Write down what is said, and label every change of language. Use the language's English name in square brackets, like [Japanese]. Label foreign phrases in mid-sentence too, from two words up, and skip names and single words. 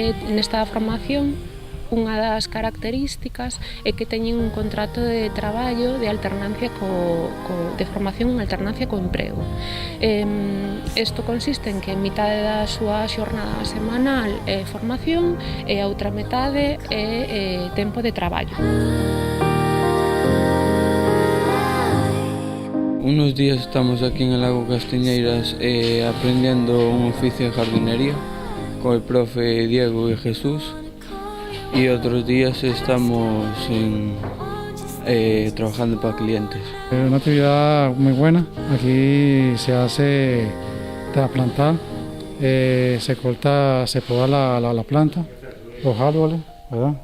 [Galician] Aquí, nesta formación, unha das características é que teñen un contrato de traballo de alternancia de formación en alternancia co emprego. Isto consiste en que mitade da súa xornada semanal é formación e a outra metade é tempo de traballo. [Spanish] Unos días estamos aquí en el Lago Castiñeiras aprendiendo un oficio de jardinería con el profe Diego y Jesús, y otros días estamos trabajando para clientes. Es una actividad muy buena. Aquí se hace trasplantar, se corta, se poda la planta, los árboles, ¿verdad?